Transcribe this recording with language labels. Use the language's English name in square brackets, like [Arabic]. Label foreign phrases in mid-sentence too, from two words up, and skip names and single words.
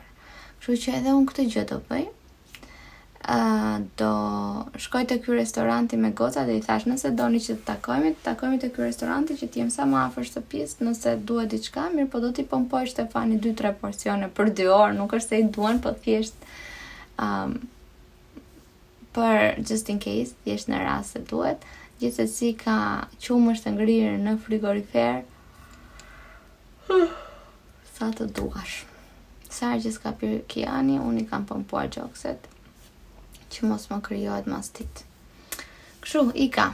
[Albanian] Kështu që edhe unë këtë gjë do bëj. Do shkoj te ky restoranti me gocat dhe i thash nëse doni që të takojmë te ky restoranti që të jem sa më afër shtëpisë, nëse duhet diçka, mirë, po do t'i pompoj Stefani 2-3 porcione për 2 orë, nuk është se i duan, po thjesht për [English] just in case, [Albanian] thjesht në rast se duhet. Gjithsesi ka qumësht të ngrirë në frigorifer. Sa të duash. Sa që s'ka pirë Kiani, unë i kam pompuar gjokset që mos më krijohet mastit. Kështu, i ka.